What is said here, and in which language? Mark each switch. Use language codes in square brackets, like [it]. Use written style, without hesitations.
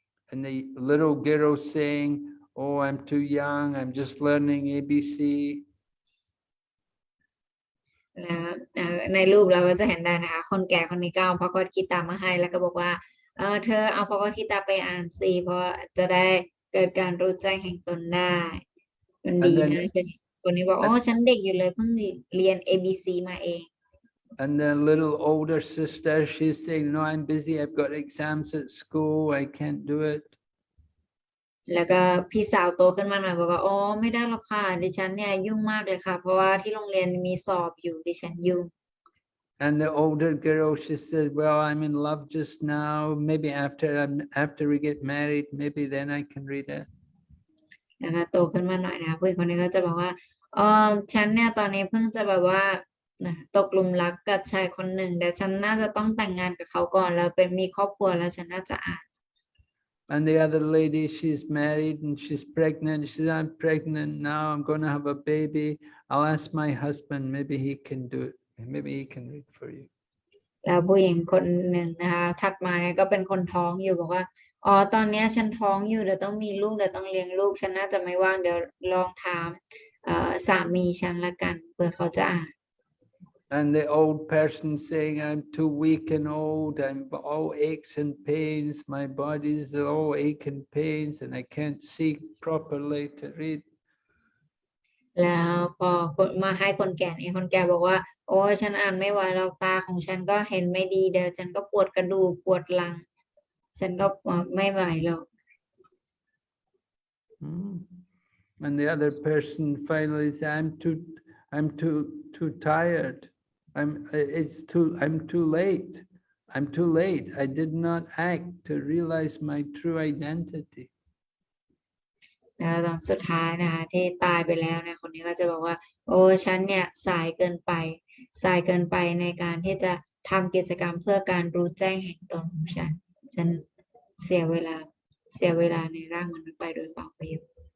[en] And the little girl saying, oh, I'm too young, I'm just learning ABC. [th] แล้วในรูปเราก็จะเห็นได้นะคะคนแก่คนนี้ก็เอาพระกอดกีตามาให้แล้วก็บอกว่าเธอเอาพระกอดกีตาไปอ่านสิเพราะจะได้เกิดการรู้แจ้งแห่งตนได้มันดีนะคนนี้บอกอ๋อฉันเด็กอยู่เลยเพิ่งเรียน ABC มาเอง [en] And the little older sister, she's saying, no, I'm busy, I've got exams at school, I can't do it. [th] แล้วก็พี่สาวโตขึ้นมาหน่อยบอกว่าอ๋อไม่ได้หรอกค่ะดิฉันเนี่ยยุ่งมากเลยค่ะเพราะว่าที่โรงเรียนมีสอบอยู่ดิฉันยุ่ง [en] And the older girl, she said, well, I'm in love just now, maybe after we get married, maybe then I can read it. [th] นะคะโตขึ้นมาหน่อยนะคะผู้หญิงคนนี้ก็จะบอกว่าฉันเนี่ยตอนนี้เพิ่งจะแบบว่าตกหลุมรักกับชายคนหนึ่งแต่ฉันน่าจะต้องแต่งงานกับเขาก่อนแล้วเป็นมีครอบครัวแล้วฉันน่าจะอ่าน [en] And the other lady, she's married and she's pregnant. She says, I'm pregnant now, I'm going to have a baby. I'll ask my husband, maybe he can do it. Maybe he can read for you. [th] แล้วผู้หญิงคนหนึ่งนะคะถัดมาเนี่ยก็เป็นคนท้องอยู่บอกว่าอ๋อตอนนี้ฉันท้องอยู่เดี๋ยวต้องมีลูกเดี๋ยวต้องเลี้ยงลูกฉันน่าจะไม่ว่างเดี๋ยวลองถามสามีฉันละกันเพื่อเขาจะอ่าน [en] And the old person saying, I'm too weak and old, I'm all aches and pains, my body's all ache and pains, and I can't see properly to read. [th] แล้วพอมาให้คนแก่เนี่ยคนแก่บอกว่าโอ้ยฉันอ่านไม่ไหวแล้วตาของฉันก็เห็นไม่ดีเดี๋ยวฉันก็ปวดกระดูกปวดหลังฉันก็ไม่ไหวหรอก [en] And the other person finally said, I'm too tired. I'm too late. I'm too late. I did not act to realize my true identity. [th] แล้วตอนสุดท้ายนะคะที่ตายไปแล้วเนี่ยคนนี้ก็จะบอกว่าโอ้ฉันเนี่ยสายเกินไปในการที่จะทำกิจกรรมเพื่อการรู้แจ้งแห่งตนของฉันเสียเวลาในร่างมนุษย์ไปโดยเปล่าประโยชน์